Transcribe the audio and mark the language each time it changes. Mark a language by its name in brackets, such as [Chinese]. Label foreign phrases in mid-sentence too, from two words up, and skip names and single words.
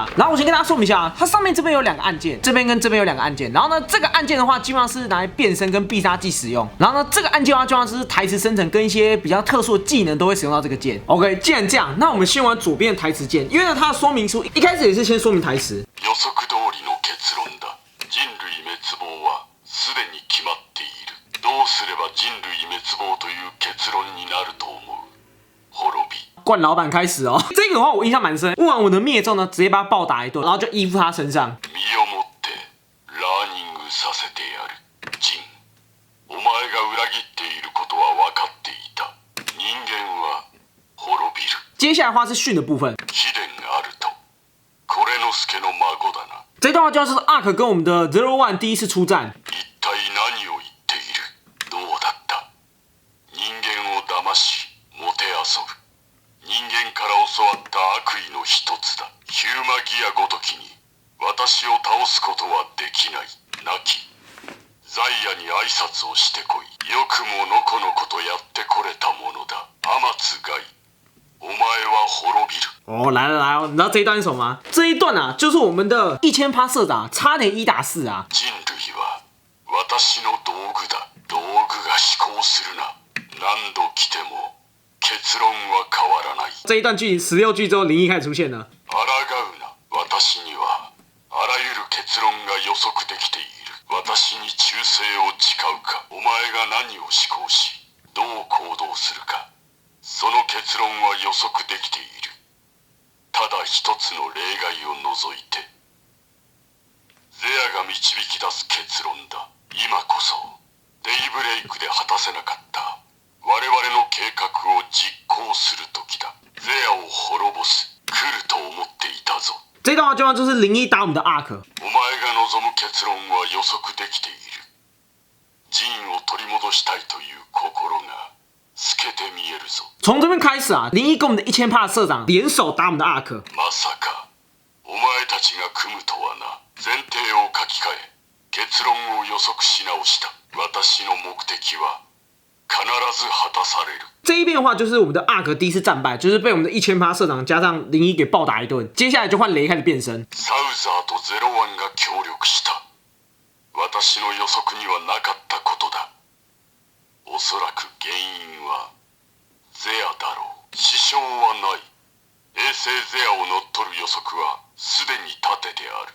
[Chinese] 然后我先跟大家说明一下啊，它上面这边有2个按键，这边跟这边有2个按键。然后呢，这个按键的话，基本上是拿来变身跟必杀技使用。然后呢，这个按键的话，就像是台词生成跟一些比较特殊的技能都会使用到这个键。OK， 既然这样，那我们先玩左边的台词键，因为呢，它的说明书一开始也是先说明台词。 [Japanese] 予測通りの結論だ。人類滅亡はすでに決まっている。どうすれば人類滅亡という結論になると思う？滅び。 [Chinese] 冠老板开始哦，这个的话我印象蛮深。问完我的灭之后呢，直接把他暴打一顿，然后就依附他身上。 [Japanese] 身をもってラーニングさせてやる。ジン、お前が裏切っていることは分かっていた。人間は滅びる。 [Chinese] 接下来的话是训的部分。 [Japanese] 貴殿あると。これの助の孫だな。 [Chinese] 这段话就像是 ARK 跟我们的 Zero One 第一次出战。 [Japanese] 一体何を言っている？どうだった？人間を騙し、もてあそぶ。人間から教わった悪意の一つだ。ヒューマギアごときに私を倒すことはできない。亡きザイアに挨拶をしてこい。よくものこのことやってこれたものだ。天津ガイ、お前は滅びる。 [Chinese] 哦，来了来了，你知道这一段是什么吗？这一段啊，就是我们的1000%社长差点1打4啊。 [Japanese] 人類は私の道具だ。道具が思考するな。何度来ても結論は変わらない。 [Chinese] 这一段剧情16句之后，灵异开始出现了。 [Japanese] 抗うな。私にはあらゆる結論が予測できている。私に忠誠を誓うか。お前が何を思考し、どう行動するか。その結論は予測できている。ただ一つの例外を除いて。ゼアが導き出す結論だ。今こそデイブレイクで果たせなかった我々の計画を実行する時だ。ゼアを滅ぼす。来ると思っていたぞ。 [Chinese] 这段话就像就是灵异打我们的 ARK。 [Japanese] お前が望む結論は予測できている。ジンを取り戻したいという心が透けて見えるぞ。 [Chinese] 从这边开始啊，林一跟我们的1000%社長联手打我们的阿克。 [Japanese] まさかお前たちが組むとはな。前提を書き換え結論を予測し直した。私の目的は必ず果たされる。 [Chinese] 这一边的话，就是我们的阿克第一次战败，就是被我们的1000%社长加上01给暴打一顿。接下来就换雷开始变身。 [Japanese] サウザーとゼロワンが協力した。私の予測にはなかったことだ。おそらく原因はゼアだろう。支障はない。衛星ゼアを乗っ取る予測はすでに立ててある。